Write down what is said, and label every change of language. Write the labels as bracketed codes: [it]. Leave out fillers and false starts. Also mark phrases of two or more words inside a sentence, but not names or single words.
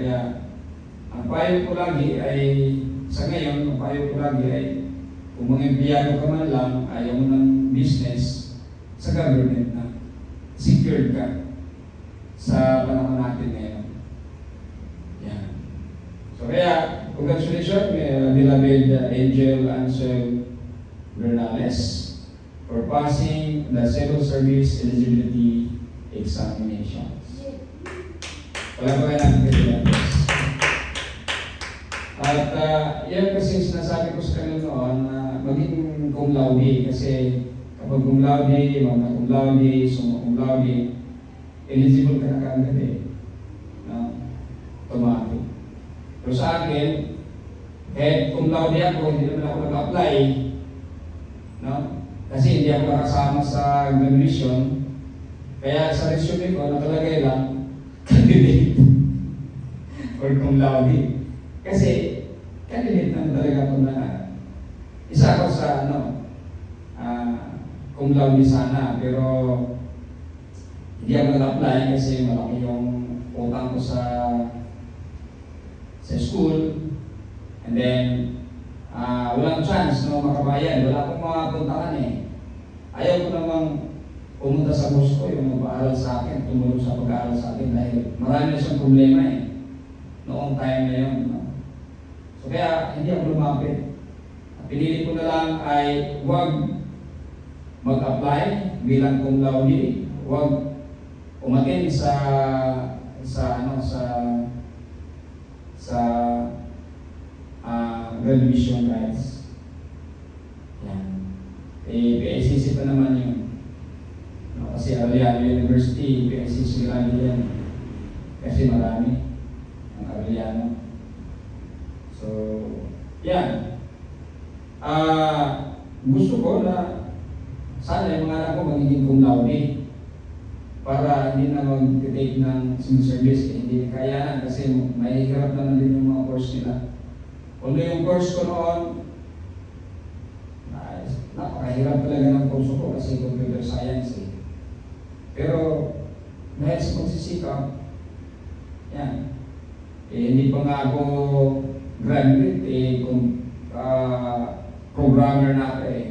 [tl] Kaya Ang payo ko lagi ay, sa ngayon, ang payo ko lagi ay, kung mga empleyado ka man lang, ayaw mo ng business sa government na, secured ka sa panahon natin ngayon. Yan. So kaya, [en] congratulations, beloved Angel Ansel Bernales, for passing the civil service eligibility examinations. [tl] Wala pa kayo natin kailangan. At yan kasi sinasabi ko sa kanila noon na maging [la] cum laude [tl] kasi kapag [la] cum laude, magna cum laude, summa cum laude, [tl] eligible ka na kaagad eh. No? Automatic. Pero sa akin, kahit [la] cum laude [tl] ako, hindi naman ako nag-apply. No? Kasi hindi ako nakasama sa graduation. Kaya sa resume ko, nakalagay lang, [en] candidate for [la] cum laude. [tl] Kasi, candidate naman talaga ako na isa ako sa [la] cum laude [tl] sana, pero hindi ako nag-apply kasi malaki yung utang ko sa school, [en] and then [tl] walang chance na makabayan, wala akong makapuntahan eh. Ayaw ko namang pumunta sa boss ko yung mag-aaral sa akin, tumulong sa pag-aaral sa akin dahil marami na siyang problema eh noong time na yun. No? So kaya hindi ako lumapit. Pinili ko na lang ay huwag mag-apply bilang [la] cum laude, [tl] huwag umatin sa graduation guys. Yan. PICC pa naman yun. No, kasi Arellano University, PICC lagi yan. Kasi marami ang Arellano. So, yan. Gusto ko na sana yung mga anak ko magiging [la] cum laude [tl] para hindi na mag-take ng [en] civil service [tl] eh, hindi kayanan kasi mahihirap naman din yung mga course nila. Kung yung course ko noon, napakahirap talaga ng course ko kasi [en] computer science [tl] eh. Pero dahil sa pagsisikap, yan, hindi pa nga ako graduate eh, kung programmer na ako eh.